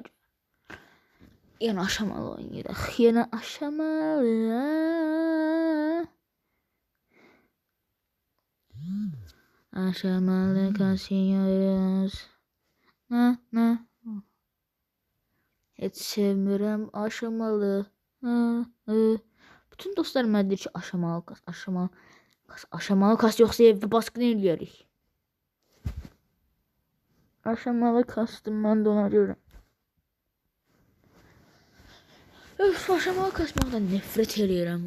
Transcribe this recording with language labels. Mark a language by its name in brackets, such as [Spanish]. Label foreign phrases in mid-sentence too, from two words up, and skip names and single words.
[Turkish] Yine aşamalı oynayalım. Yine aşamalı. Aşamalı kasıyoruz. [Azerbaijani] Ne? Hiç sevmirəm aşamalı. Bütün dostlarım mənə deyir ki, aşamalı kas yoxsa evdə baskın eləyərik. Aşamalı kastım mən də ona görə. Öf, aşamalı kasmaqdan nefret eləyirəm.